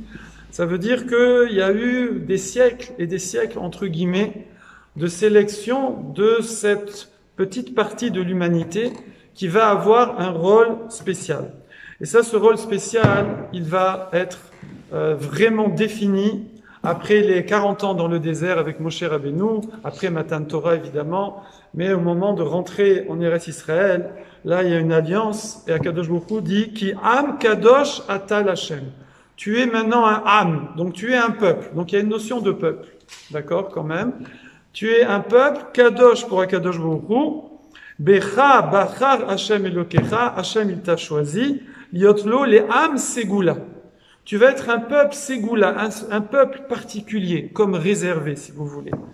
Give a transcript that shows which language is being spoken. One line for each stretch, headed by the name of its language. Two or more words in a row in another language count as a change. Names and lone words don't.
French: Ça veut dire qu'il y a eu des siècles et des siècles, entre guillemets, de sélection de cette petite partie de l'humanité qui va avoir un rôle spécial. Et ça, ce rôle spécial, il va être vraiment défini après les 40 ans dans le désert avec Moshe Rabbeinu, après
Hebrew: מתן תורה
French: évidemment, mais au moment de rentrer en Eretz Israël, là il y a une alliance, et Akadosh Baruch Hu dit
Hebrew: כי עם קדוש אתה לה.
French: Tu es maintenant un Am, donc tu es un peuple. Donc il y a une notion de peuple, d'accord quand même. Tu es un peuple,
Hebrew: Kadosh pour Akadosh Baruch Hu, בך בחר ה' אלקיך, Hashem
French: il t'a choisi,
Hebrew: להיות לו לעם סגולה.
French: Tu vas être un peuple Ségoula, un peuple particulier, comme réservé, si vous voulez.